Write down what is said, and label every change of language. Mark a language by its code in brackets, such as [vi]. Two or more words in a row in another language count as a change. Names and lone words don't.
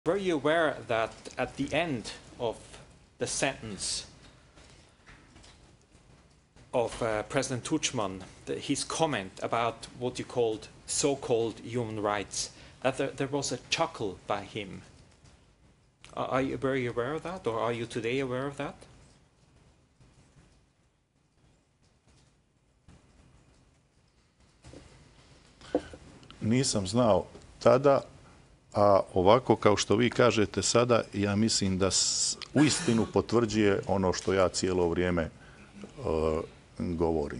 [en] Were you aware that at the end of the sentence of President Tudjman, his comment about what you called so-called human rights, that there was a chuckle by him? Were you aware of that, or are you today aware of that? [hr] Nisam znao tada, a ovako kao što vi kažete sada, ja mislim da uistinu potvrđuje ono što ja cijelo vrijeme govorim.